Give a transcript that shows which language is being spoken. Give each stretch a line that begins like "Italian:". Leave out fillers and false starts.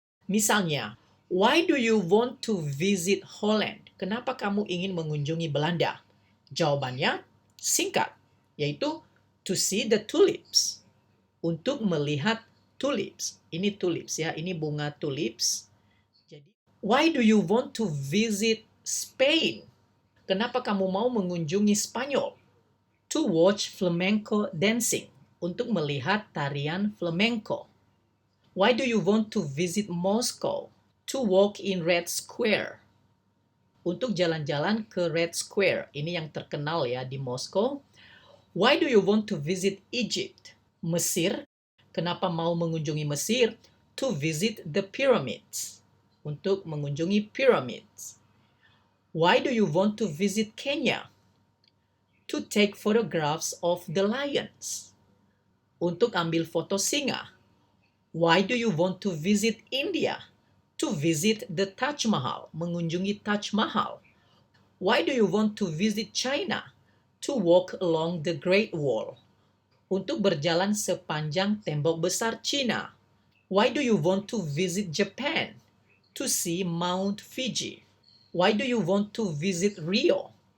Indonesian: Misalnya,
English: why do you want to visit Holland?
Indonesian: Kenapa kamu ingin mengunjungi Belanda? Jawabannya singkat, yaitu
English: to see the tulips.
Indonesian: Untuk melihat tulips. Ini tulips ya, ini bunga tulips.
English: Jadi, why do you want to visit Spain?
Indonesian: Kenapa kamu mau mengunjungi Spanyol?
English: To watch flamenco dancing.
Indonesian: Untuk melihat tarian flamenco.
English: Why do you want to visit Moscow? To walk in Red Square.
Indonesian: Untuk jalan-jalan ke Red Square. Ini yang terkenal ya di Moskow.
English: Why do you want to visit Egypt?
Indonesian: Mesir. Kenapa mau mengunjungi Mesir?
English: To visit the pyramids.
Indonesian: Untuk mengunjungi pyramids.
English: Why do you want to visit Kenya? To take photographs of the lions.
Indonesian: Untuk ambil foto singa.
English: Why do you want to visit India? To visit the Taj Mahal.
Indonesian: Mengunjungi Taj Mahal.
English: Why do you want to visit China? To walk along the Great Wall.
Indonesian: Untuk berjalan sepanjang tembok besar Cina.
English: Why do you want to visit Japan? To see Mount Fuji. Why do you want to visit Rio?